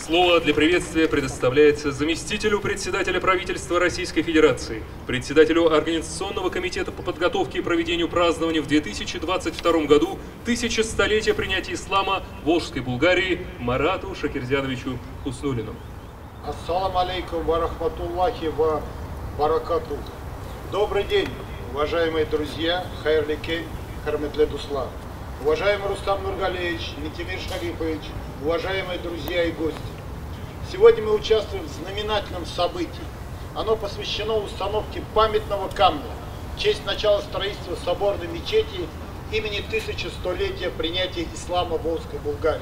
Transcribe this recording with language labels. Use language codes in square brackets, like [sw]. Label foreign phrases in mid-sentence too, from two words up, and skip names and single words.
[ru] Слово для приветствия предоставляется заместителю председателя правительства Российской Федерации, председателю Организационного комитета по подготовке и проведению празднования в 2022 году 1100-летия принятия ислама Волжской Булгарии Марату Шакирзяновичу Хуснуллину. [ar] السلام عليكم ورحمة الله وبركاته. [ru] Добрый день, уважаемые друзья, [tt] хайрли кей, харметле дусла. [ru] Уважаемый Рустам Нургалеевич, Митимир Шарипович, уважаемые друзья и гости. Сегодня мы участвуем в знаменательном событии. Оно посвящено установке памятного камня в честь начала строительства соборной мечети имени 1100-летия принятия ислама в Волжской Булгарии.